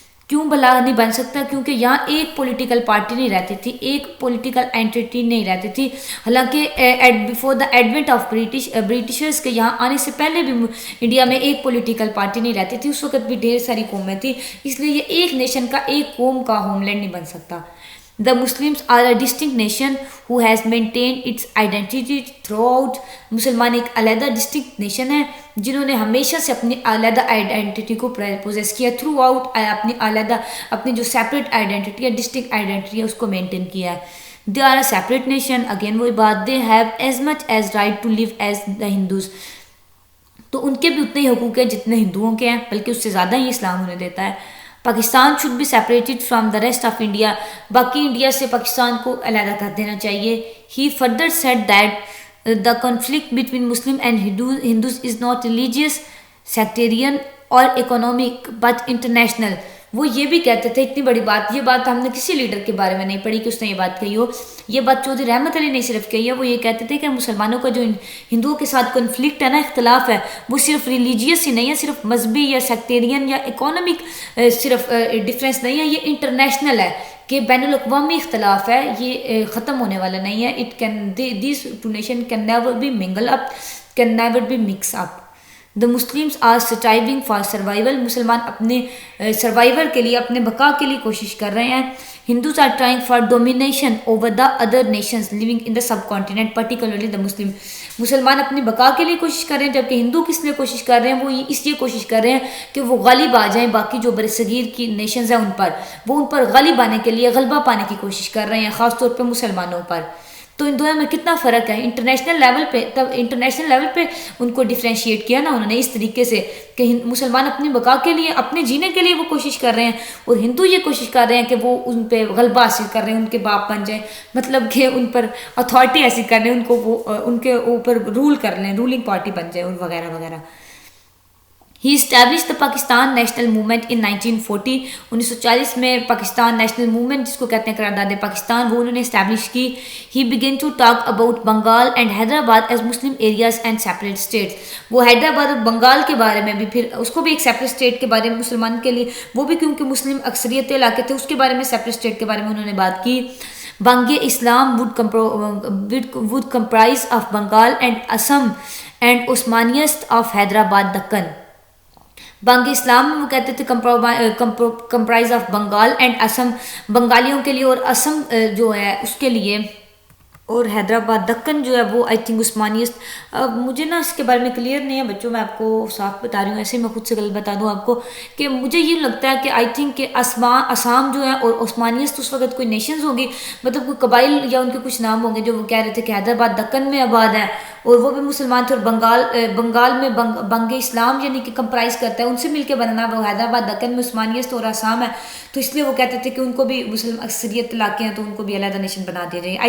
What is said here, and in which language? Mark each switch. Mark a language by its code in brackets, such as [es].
[ur] کیوں بھلا نہیں بن سکتا؟ کیونکہ یہاں ایک پولیٹیکل پارٹی نہیں رہتی تھی، ایک پولیٹیکل اینٹی نہیں رہتی تھی. حالانکہ [en] before the advent of Britishers [ur] کے یہاں آنے سے پہلے بھی انڈیا میں ایک پولیٹیکل پارٹی نہیں رہتی تھی، اس وقت بھی ڈھیر ساری قومیں تھیں، اس لیے یہ ایک نیشن کا، ایک قوم کا ہوم لینڈ نہیں بن سکتا. [en] The Muslims are a distinct nation who has maintained its identity throughout. [ur] مسلمان ایک علیحدہ ڈسٹنکٹ نیشن ہے جنہوں نے ہمیشہ سے اپنی علیحدہ آئیڈینٹی کو پوزیس کیا، تھرو آؤٹ اپنی علیحدہ، اپنی جو سیپریٹ آئیڈینٹی ہے، ڈسٹنکٹ آئیڈینٹی ہے، اس کو مینٹین کیا ہے. [en] They are a separate nation. Again [ur] وہی بات، [en] they have as much as right to live as the Hindus. [ur] تو ان کے بھی اتنے ہی حقوق ہیں جتنے ہندوؤں کے ہیں، بلکہ اس سے زیادہ ہی اسلام انہیں دیتا ہے. [en] Pakistan should be separated from the rest of India, [ur] باقی انڈیا سے پاکستان کو علیحدہ کر دینا چاہیے. [en] He further said that the conflict between Muslim and Hindus is not religious, sectarian or economic but international. [ur] وہ یہ بھی کہتے تھے، اتنی بڑی بات، یہ بات ہم نے کسی لیڈر کے بارے میں نہیں پڑھی کہ اس نے یہ بات کہی ہو، یہ بات چودھری رحمت علی نے صرف کہی ہے. وہ یہ کہتے تھے کہ مسلمانوں کا جو ہندوؤں کے ساتھ کنفلکٹ ہے نا، اختلاف ہے، وہ صرف ریلیجیس ہی نہیں ہے، صرف مذہبی یا سیکٹیرین یا اکانومک صرف ڈفرینس نہیں ہے، یہ انٹرنیشنل ہے، کہ بین الاقوامی اختلاف ہے، یہ ختم ہونے والا نہیں ہے. [en] It can these two nation can never be mingle up, can never be mix up. The Muslims are striving for survival. [ur] مسلمان اپنے سروائیول کے لیے، اپنے بقا کے لیے کوشش کر رہے ہیں. [en] Hindus are trying for domination over the other nations living in the subcontinent, particularly the Muslim. [ur] مسلمان اپنی بقا کے لیے کوشش کر رہے ہیں، جبکہ ہندو کس لیے کوشش کر رہے ہیں؟ وہ اس لیے کوشش کر رہے ہیں کہ وہ غالب آ جائیں، باقی جو برصغیر کی نیشنز ہیں ان پر، وہ ان پر غالب آنے کے لیے، غلبہ پانے کی کوشش کر رہے ہیں، خاص طور پہ مسلمانوں پر. تو ان دونوں میں کتنا فرق ہے انٹرنیشنل لیول پہ. تب انٹرنیشنل لیول پہ ان کو ڈیفرینشیٹ کیا نا انہوں نے اس طریقے سے کہ مسلمان اپنی بقا کے لیے، اپنے جینے کے لیے وہ کوشش کر رہے ہیں، اور ہندو یہ کوشش کر رہے ہیں کہ وہ ان پہ غلبہ حاصل کر رہے ہیں، ان کے باپ بن جائیں، مطلب کہ ان پر اتھارٹی حاصل کر رہے ہیں، ان کو وہ ان کے اوپر رول کر لیں، رولنگ پارٹی بن جائے وغیرہ وغیرہ. [en] He establish the Pakistan national movement in 1940. [ur] 1940 میں پاکستان نیشنل موومنٹ جس کو کہتے ہیں قرارداد پاکستان، وہ انہوں نے اسٹیبلش کی. [en] He began to talk about Bengal and Hyderabad as Muslim areas and separate states. [ur] وہ حیدرآباد اور بنگال کے بارے میں بھی، پھر اس کو بھی ایک سیپریٹ اسٹیٹ کے بارے میں مسلمان کے لیے، وہ بھی کیونکہ مسلم اکثریت علاقے تھے، اس کے بارے میں سیپریٹ اسٹیٹ کے بارے میں انہوں نے بات کی. [en] Bang Islam would comprise of Bengal and Assam and Osmaniyest of Hyderabad Deccan. [ur] بانگ اسلام میں وہ کہتے تھے [en] comprise of Bengal and Assam, [ur] بنگالیوں کے لیے اور اسم جو ہے اس کے لیے اور حیدرآباد دکن جو ہے وہ [en] I think [ur] عثمانیت. مجھے نا اس کے بارے میں کلیئر نہیں ہے بچوں، میں آپ کو صاف بتا رہی ہوں، ایسے میں خود سے غلط بتا دوں آپ کو کہ مجھے یہ لگتا ہے کہ آئی تھنک کہ اسام جو ہے اور عثمانیت اس وقت کوئی نیشنز ہوگی، مطلب کوئی قبائل یا ان کے کچھ نام ہوں گے جو وہ کہہ رہے تھے کہ حیدرآباد دکن میں آباد ہے اور وہ بھی مسلمان تھے، اور بنگال میں بنگ اسلام یعنی کہ کمپرائز کرتا ہے، ان سے مل کے بننا وہ حیدرآباد دکن میں عثمانیت اور آسام ہے، تو اس لیے وہ کہتے تھے کہ ان کو بھی مسلم اکثریت علاقے ہیں تو ان کو بھی علیحدہ نیشن بنا دیا جائے.